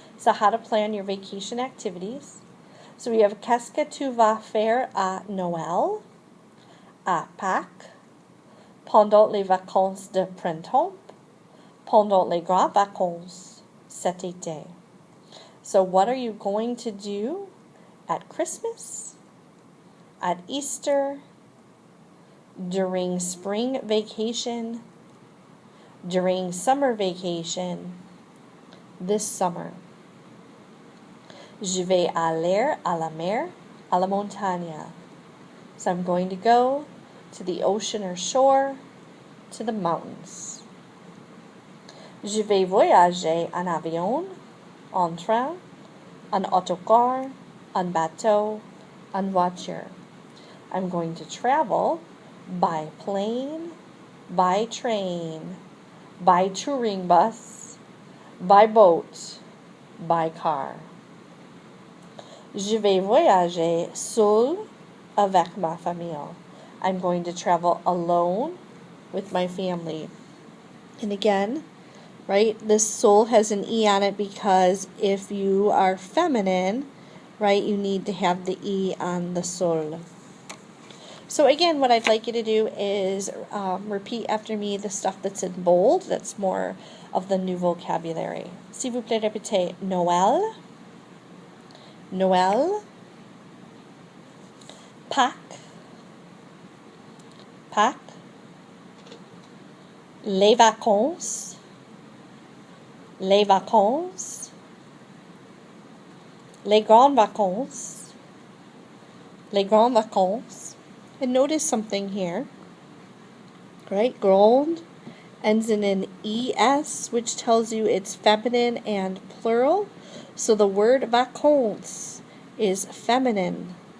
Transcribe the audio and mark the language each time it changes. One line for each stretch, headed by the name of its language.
English: So how to plan your vacation activities. So we have
French: qu'est-ce que tu vas faire à Noël, à Pâques, pendant les vacances de printemps, pendant les grandes vacances cet été.
English: So what are you going to do at Christmas, at Easter, during spring vacation, during summer vacation, this summer?
French: Je vais aller à la mer, à la montagne.
English: So I'm going to go to the ocean or shore, to the mountains.
French: Je vais voyager en avion, en train, en autocar, en bateau, en voiture.
English: I'm going to travel by plane, by train, by touring bus, by boat, by car.
French: Je vais voyager seul avec ma famille.
English: I'm going to travel alone with my family. And again, right, this seul has an E on it because if you are feminine, right, you need to have the E on the seul. So again, what I'd like you to do is repeat after me the stuff that's in bold. That's more of the new vocabulary.
French: S'il vous plaît, répétez Noël, Noël, Pâques, Pâques, les vacances, les vacances, les grandes vacances, les grandes vacances.
English: And notice something here, right? Grande ends in an ES, which tells you it's feminine and plural. So the word vacances is feminine.